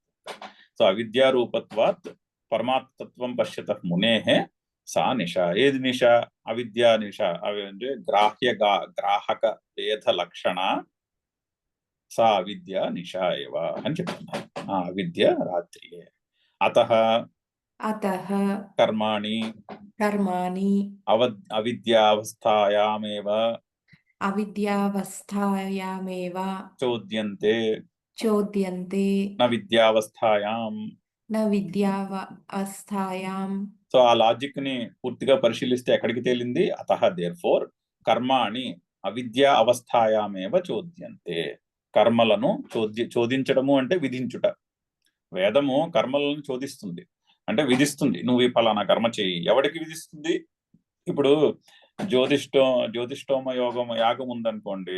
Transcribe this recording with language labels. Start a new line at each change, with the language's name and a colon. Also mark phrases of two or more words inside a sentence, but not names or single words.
Sanskrit: సో అవిద్యారూపత్వాత్ పరమాత్మత్వం పశ్యతః మునేః సా నిష.
Telugu: ఏది నిష?
Sanskrit: అవిద్యా నిష.
Telugu: అవి అంటే
Sanskrit: గ్రాహక భేద లక్షణ. సా అవిద్య నిష ఏవ
Telugu: అని చెప్తున్నారు. ఆ అవిద్య రాత్రియే.
Sanskrit: అతః अतः కర్మాణి कर्माणि అవిద్యావస్థాయామేవ अविद्यावस्थायामेव చోద్యంతే चोद्यन्ते న విద్యావస్థాయాం. न विद्यावस्थायां.
Telugu: సో ఆ లాజిక్ ని పూర్తిగా పరిశీలిస్తే ఎక్కడికి తేలింది?
Sanskrit: అతః దేర్ఫోర్ కర్మాణి అవిద్యా అవస్థాయామేవ చోద్యంతే.
Telugu: కర్మలను చోదించడము అంటే విధించుట. వేదము కర్మలను చోదిస్తుంది అంటే విధిస్తుంది. నువ్వు ఈ ఫలానా కర్మ చేయి. ఎవడికి విధిస్తుంది? ఇప్పుడు జ్యోతిష్టోమ యాగం ఉందనుకోండి.